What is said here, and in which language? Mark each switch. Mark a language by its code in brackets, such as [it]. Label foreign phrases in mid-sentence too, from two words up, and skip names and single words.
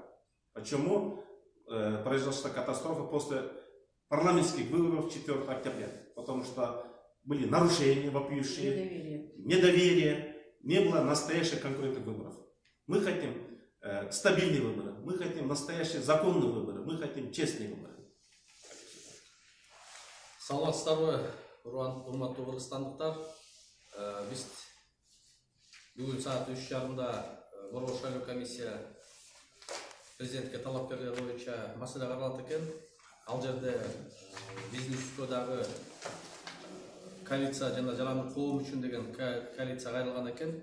[ru] Почему произошла катастрофа после парламентских выборов 4 октября? Потому что были нарушения вопиющие, недоверие, не было настоящих конкурентных выборов. Мы хотим стабильные выборы, мы хотим настоящие законные выборы, мы хотим честные выборы. [ky] Саламатсыздарбы, урматтуу кыргызстандыктар. Биз бүгүн саат 3:30 Борбор шайлоо комиссия президентке талапкерлер боюнча маселе каралат экен. Ал жерде биздин үстүбүздө дагы коалиция жана жарандык коом үчүн деген коалиция кайрылган экен.